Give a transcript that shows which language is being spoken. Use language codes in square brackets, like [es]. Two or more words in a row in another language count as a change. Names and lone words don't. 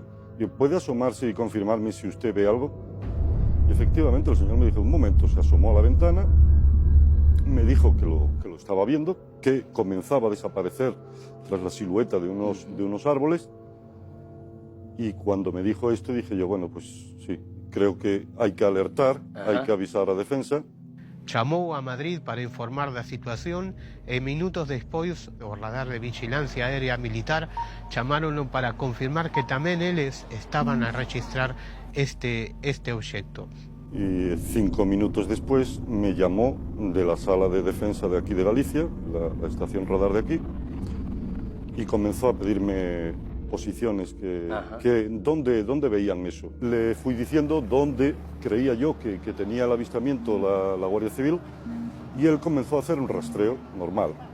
[es] Digo, ¿puede asomarse y confirmarme si usted ve algo? Y efectivamente el señor me dijo, un momento, se asomó a la ventana, me dijo que lo estaba viendo, que comenzaba a desaparecer tras la silueta de unos árboles. Y cuando me dijo esto dije yo, bueno, pues sí, creo que hay que alertar, hay que avisar a defensa. [gl] Chamou a Madrid para informar da situación e minutos despois o radar de vigilancia aérea militar chamáronlo para confirmar que tamén eles estaban a registrar este obxecto. [es] Y 5 minutos después me llamó de la sala de defensa de aquí de Galicia, la estación radar de aquí, y comenzó a pedirme posiciones, dónde veían eso. Le fui diciendo dónde creía yo que tenía el avistamiento la Guardia Civil, y él comenzó a hacer un rastreo normal.